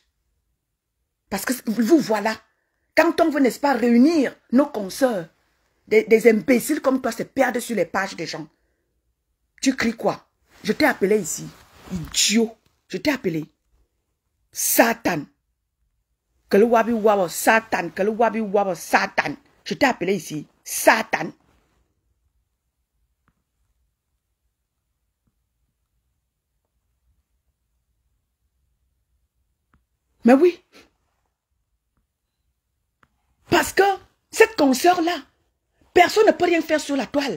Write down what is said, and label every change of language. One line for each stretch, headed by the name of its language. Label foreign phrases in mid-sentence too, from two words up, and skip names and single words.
French: Parce que vous voilà. Quand on veut, n'est-ce pas, réunir nos consoeurs, des imbéciles comme toi se perdent sur les pages des gens. Tu cries quoi? Je t'ai appelé ici. Idiot. Je t'ai appelé. Satan. Que le wabi wabo Satan. Que le wabi wabo Satan. Je t'ai appelé ici. Satan. Mais oui. Parce que cette consoeur-là, personne ne peut rien faire sur la toile.